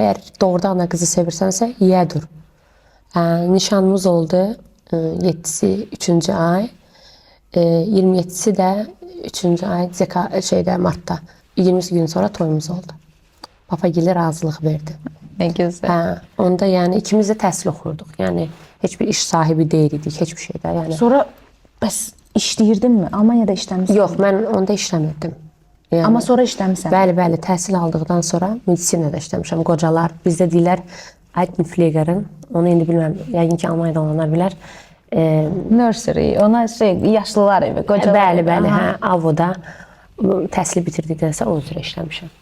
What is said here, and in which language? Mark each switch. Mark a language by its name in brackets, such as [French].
[Azerbaijani] Əgər doğrudan ana qızı sevirsənsə, yiyə dur. Nişanımız oldu. 7'si 3. ay. 27'si də 3. ay Mart'ta. 20 gün sonra toyumuz oldu. Papa gili razılıq verdi. [Turkish] Ne güzel. [Azerbaijani] Onda yani ikimiz de təhsil oxuyorduk. [Turkish] Yani hiçbir iş sahibi değildik, hiçbir şeydə. Yani. [Azerbaijani] Sonra bəs işləyirdin mi? Almaniyada işləmişsən? Yox, mən onda işləmirdim. Yəni, amma sonra işləmişsən? Bəli, təhsil aldıqdan sonra medisinada işləmişəm. Qocalar, bizdə deyirlər Altenpflegerin, onu indi bilməm, yəqin ki Almaniyada olanlar bilər. Nursery, ona yaşlılar evi, qocalar evi. Bəli, Avoda təhsili bitirdikdən sonra o üzrə işləmişəm.